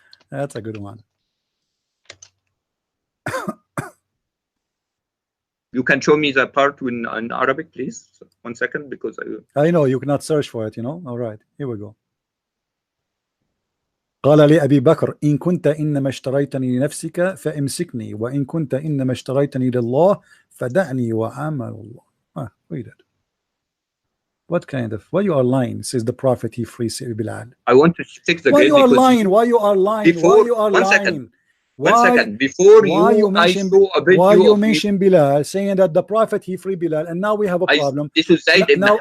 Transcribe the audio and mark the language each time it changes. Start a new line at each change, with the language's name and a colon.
English: That's a good one. You can show me the part in Arabic, please. 1 second, because I know you cannot search for it, you know. All right, here we go.
Arabic: قال لأبي بكر إن كنت إنما اشتريتني لنفسك فامسكني وإن كنت إنما اشتريتني لله فدعني وعمل الله.
English: Read it. What kind of, why you are lying? Says the prophet, he frees Bilal. I want to check the why grade. You are lying? Why you are lying? Before, why you are lying? Second. Why, 1 second. Before you mention, why you mention Bilal, saying that the prophet he free Bilal, and now we have a problem. This is Zayd ibn